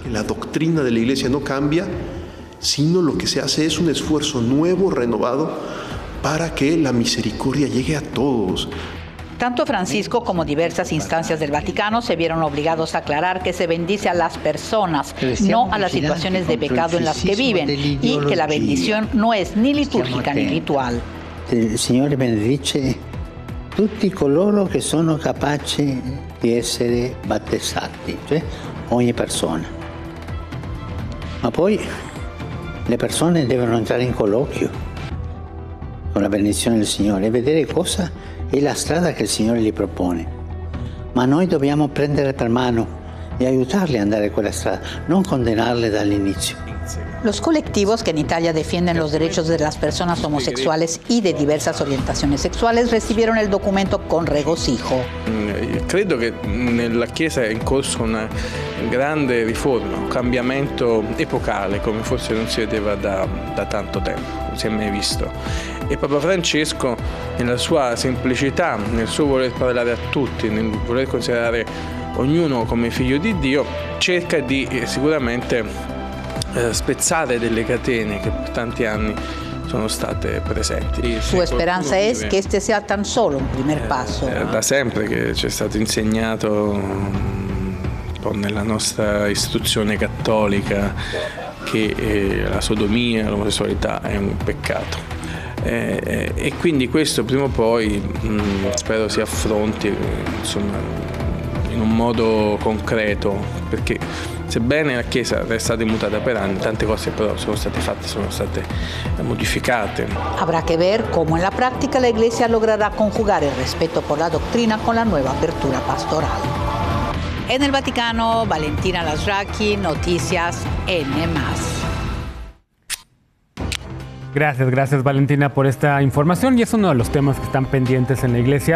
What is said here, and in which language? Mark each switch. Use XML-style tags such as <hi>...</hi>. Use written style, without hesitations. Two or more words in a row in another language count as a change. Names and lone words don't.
<es>La doctrina de la Iglesia no cambia, sino lo que se hace es un esfuerzo nuevo, renovado, para que la misericordia llegue a todos. Tanto Francisco como diversas instancias del Vaticano se vieron obligados a aclarar que se bendice a las personas, no a las situaciones de pecado en las que viven, y que la bendición no es ni litúrgica ni ritual.</es> <it>Il Signore benedice tutti coloro che sono capaci di essere battezzati, cioè ogni persona. Ma poi le persone devono entrare in colloquio con la benedizione del Signore e vedere cosa è la strada che il Signore gli propone. Ma noi dobbiamo prendere per mano e aiutarli ad andare quella strada, non condannarli dall'inizio.</it> <es>Los colectivos que en Italia defienden los derechos de las personas homosexuales y de diversas orientaciones sessuali recibieron el documento con regocijo.</es> <it>Credo che nella Chiesa è in corso una grande riforma, un cambiamento epocale come forse non si vedeva da tanto tempo, non si è mai visto. E Papa Francesco, nella sua semplicità, nel suo voler parlare a tutti, nel voler considerare ognuno come figlio di Dio, cerca di sicuramente spezzare delle catene che per tanti anni sono state presenti.</it> <es>Su speranza è che este sia tan solo un primer passo.</es> <it>Da sempre che ci è stato insegnato nella nostra istruzione cattolica che la sodomia, l'omosessualità è un peccato. E quindi questo prima o poi spero si affronti in un modo concreto, perché sebbene la Chiesa è stata immutata per anni, tante cose però sono state fatte, sono state modificate.</it> <es>Habrá que ver cómo en la práctica la Iglesia logrará conjugar el respeto por la doctrina con la nueva apertura pastoral. En el Vaticano, Valentina Lasraki, Noticias N+. Gracias Valentina por esta información, y es uno de los temas que están pendientes en la Iglesia.</es>